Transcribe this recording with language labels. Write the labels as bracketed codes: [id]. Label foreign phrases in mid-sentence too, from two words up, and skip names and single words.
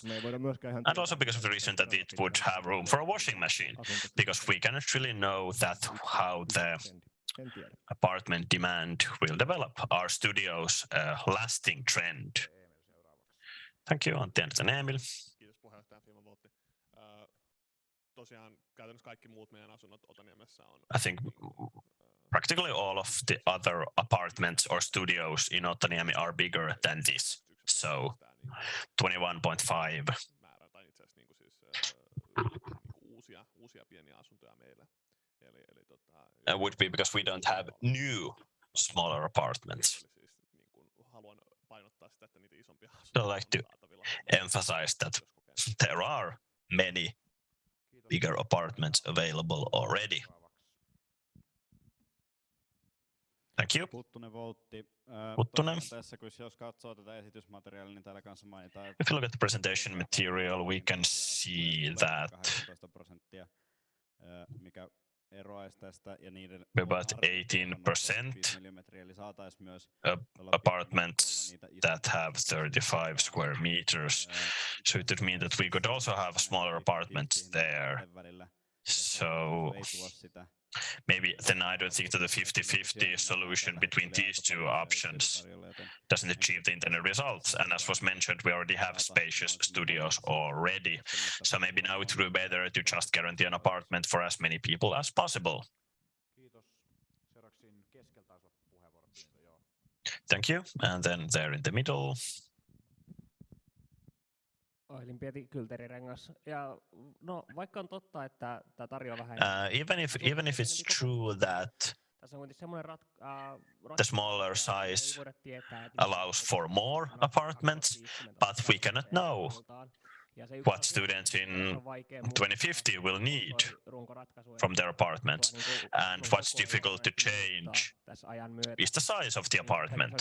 [en] And also because of the reason that it would have room for a washing machine, because we cannot really know that how the apartment demand will develop, our studio's lasting trend. Thank you, Antti and Emil. [fi] tämän firman voitti. Tosiaan käytännössä kaikki muut meidän asunnot Otaniemessä on... [en] I think practically all of the other apartments or studios in Otaniemi are bigger than this. So 21.5. [fi] Määrä, tai itse asiassa uusia pieniä asuntoja meille. [en] Would be because we don't have new smaller apartments. [fi] Haluan painottaa sitä, että niitä isompia [en] So I'd like to emphasize that there are many bigger apartments available already. Thank you. [fi] Puttunen Voltti. Puttunen. Tässä, jos katsoo tätä esitysmateriaalia, niin täällä kanssa mainitaan, [en] If you look at the presentation material, we can see that 18%, [fi] mikä eroaisi tästä ja niiden [en] about 18% apartments that have 35 square meters. So it would mean that we could also have smaller apartments there. So maybe then I don't think that the 50-50 solution between these two options doesn't achieve the intended results. And as was mentioned, we already have spacious studios already. So maybe now it would be better to just guarantee an apartment for as many people as possible. Thank you. And then there in the middle. [fi] Oilin Pieti Kylterirengas. Ja no, vaikka on totta, että tämä tarjoaa vähän... [en] Even if it's true that the smaller size allows for more apartments, but we cannot know what students in 2050 will need from their apartments, and what's difficult to change is the size of the apartment.